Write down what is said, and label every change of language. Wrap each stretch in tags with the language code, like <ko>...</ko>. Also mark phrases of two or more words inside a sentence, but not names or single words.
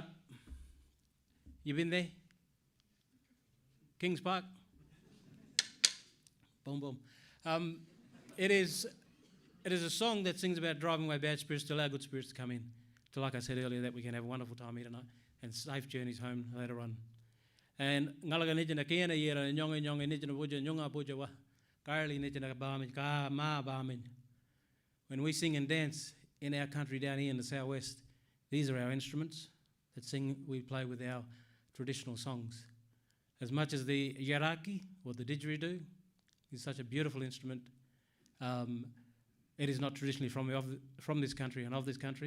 <en>You been there? Kings Park? Boom, boom. It is a song that sings about driving away bad spirits to allow good spirits to come in. To, like I said earlier, that we can have a wonderful time here tonight and safe journeys home later on.</en> <nys>And ngalaga nijina kena yera nyonga nijina buja nyonga buja wa karli nijina bamin ka ma bamin.</nys> <en>When we sing and dance in our country down here in the southwest, these are our instruments that we play with our traditional songs. As much as the yaraki or the didgeridoo is such a beautiful instrument, it is not traditionally from this country and of this country.</en>